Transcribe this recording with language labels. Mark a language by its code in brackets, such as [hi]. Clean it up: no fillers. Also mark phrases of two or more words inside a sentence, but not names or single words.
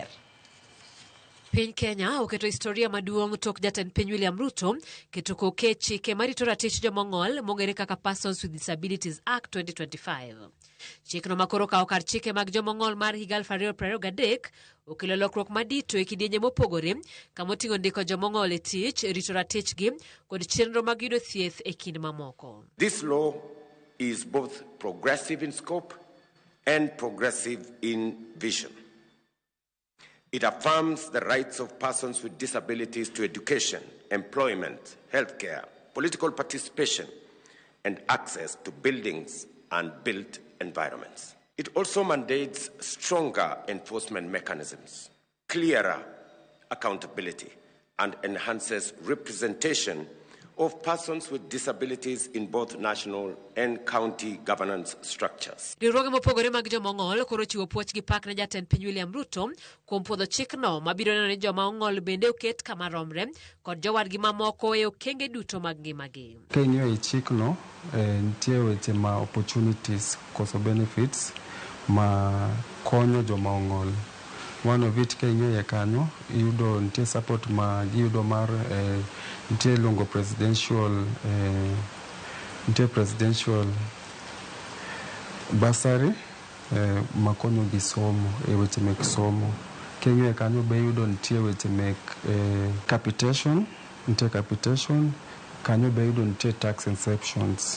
[luo] Piny Kenya oketo historia maduong' tok jatend piny William Ruto keto koke chike marito ratich joma ong'ol mong'ere kaka Persons with Disabilities Act 2025. Chikno makoro kawo kar chike mag joma ong'ol mar higa 2023 okelo lokruok madito e kidienje mopogore kama oting'o ndiko joma ong'ol e tich, rito ratichgi kod chenro mag yudo thieth e kind mamoko. [en] This law is both progressive in scope and progressive in vision. It affirms the rights of persons with disabilities to education, employment, healthcare, political participation, and access to buildings and built environments. It also mandates stronger enforcement mechanisms, clearer accountability, and enhances representation of persons with disabilities in both national and county governance structures. [luo] Riwruoge mopogore mag joma ong'ol koro chiwo puoch gi pak ne jatend piny William Ruto kuom puodho chikno mabiro neno ni joma ong'ol bende oket kama romre kod jowadgi mamoko e okenge duto mag ngimagi. King'iyo e chikno nitie weche ma opportunities koso benefits ma konyo joma ong'ol. [en] One of it [luo] king'iyo kanyo iyudo nitie support ma giyudo mar nitie luongo [en] presidential bursary [luo] makonyo gi somo e weche mek somo. King'iyo kanyo be yudo nitie weche mek capitation kanyo be yudo nitie [en] tax exceptions.